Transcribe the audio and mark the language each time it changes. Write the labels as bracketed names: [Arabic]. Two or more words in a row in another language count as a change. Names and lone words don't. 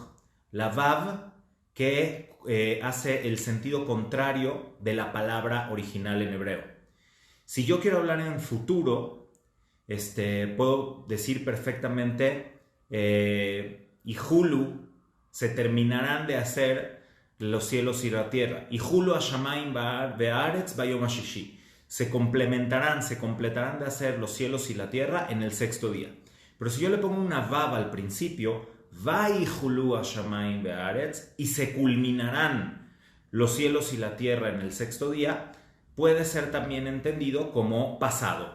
[Spanish] La Vav que hace el sentido contrario de la palabra original en hebreo. Si yo quiero hablar en futuro, puedo decir perfectamente y Hulu, se terminarán de hacer los cielos y la tierra. [Hebrew] יכלו השמים בארץ ביום השישי. [Spanish] Se completarán de hacer los cielos y la tierra en el sexto día. Pero si yo le pongo una vav al principio, [Hebrew] ויכלו השמים בארץ, [Spanish] y se culminarán los cielos y la tierra en el sexto día, puede ser también entendido como pasado.